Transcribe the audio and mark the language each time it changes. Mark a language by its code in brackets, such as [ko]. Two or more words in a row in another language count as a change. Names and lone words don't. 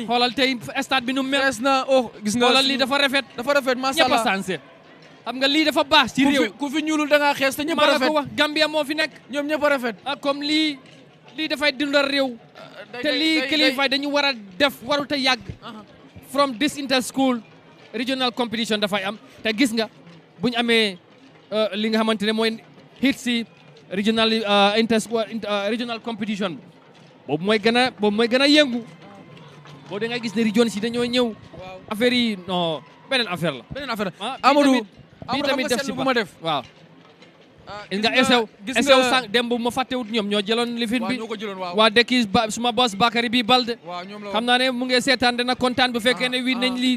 [wo] xoolal tey stade bi nu mel. fees na gis nga. xoolal lii dafa rafet. dafa rafet [ar] ما شاء الله [wo] ñëpp a sansé. xam nga lii dafa baax ci réew. ku fi ñuulul da ngaa xees te ñëpp a rafet. maa la ko wax Gambia moo fi nekk. ñoom ñëpp a rafet. comme lii dafay dundal réew. te lii kilifa dañu war a def warut a yàgg. [en] from this inter school regional competition [wo] dafay am te gis nga bu ñu amee li nga xamante ne mooy hit si [en] regional regional competition [wo] boobu mooy gën a yëngu boobu da ngay gis ne region si dañoo ñëw. affaire yi non beneen affaire la. beneen affaire Amadou bii tamit def si bu ma def. waaw. nga esew sànq démb ma fàttewut ñoom ñoo jëloon lifin bi. waa dëkki suma boss Bakary bi Balde. xam naa ne mu ngi seetaan dina kontaan bu fekkee ne wii nañ lii.